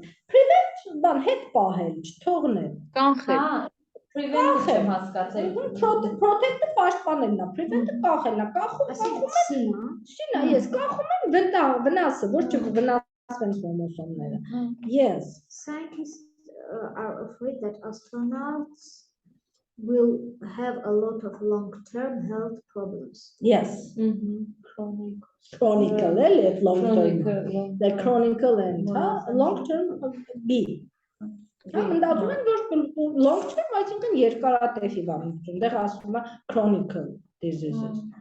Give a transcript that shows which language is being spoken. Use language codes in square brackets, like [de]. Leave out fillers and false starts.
[hy] Prevent բան հետ պահել, չթողնել։ Կանխել։ Prevent չեմ հասկացել։ Protect-ը պաշտպանելն է, prevent-ը կախելն է, կախում են, շինա, ես կախում են վնասը, որ չվնասվեն քրոմոսոմները։ Yes. [en] Scientists are afraid that astronauts will have a lot of long-term health problems. Yes. Chronic. Chronicle, long term. The Long-term. chronicle and long term B. [hy] Մտածում են, որ long term, այսինքն երկարատև հիվանդություն, դեռ ասում է chronicle diseases.